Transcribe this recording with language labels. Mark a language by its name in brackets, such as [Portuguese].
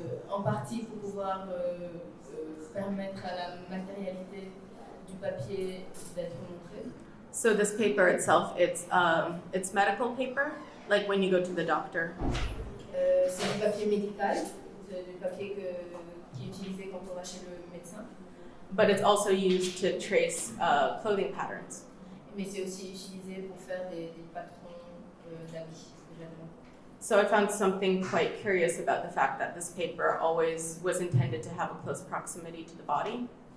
[French] En partie pour pouvoir permettre à la matérialité du papier d'être montrée. [English] So this paper itself, it's medical paper, like when you go to the doctor. [French] C'est du papier médical, c'est du papier qui est utilisé quand on va chez le médecin. [English] But it's also used to trace clothing patterns. [French] Mais c'est aussi utilisé pour faire des patrons d'habits, de vêtements. [English] So I found something quite curious about the fact that this paper always was intended to have a close proximity to the body.